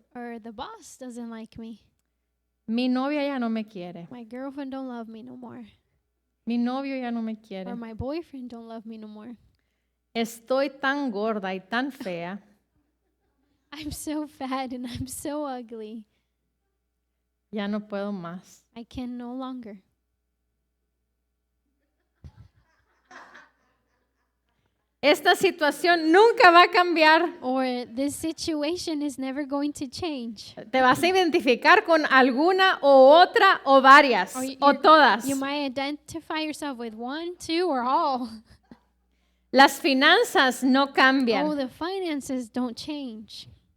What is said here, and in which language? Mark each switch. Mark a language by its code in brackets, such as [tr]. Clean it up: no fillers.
[en] Or the boss doesn't like me. [es] Mi novia ya no me quiere. [en] My girlfriend don't love me no more. [es] Mi novio ya no me quiere. [en] Or my boyfriend don't love me no more. [es] estoy tan gorda y tan fea. [en] I'm so fat and I'm so ugly. [es] Ya no puedo más. [en] I can no longer. [es] Esta situación nunca va a cambiar. [en] Or this situation is never going to change. [es] Te vas a identificar con alguna o otra o varias [en] Or [es] o todas. [en] You might identify yourself with one, two, or all. [es] Las finanzas no [en] Oh, [es] cambian. [en] the finances don't change.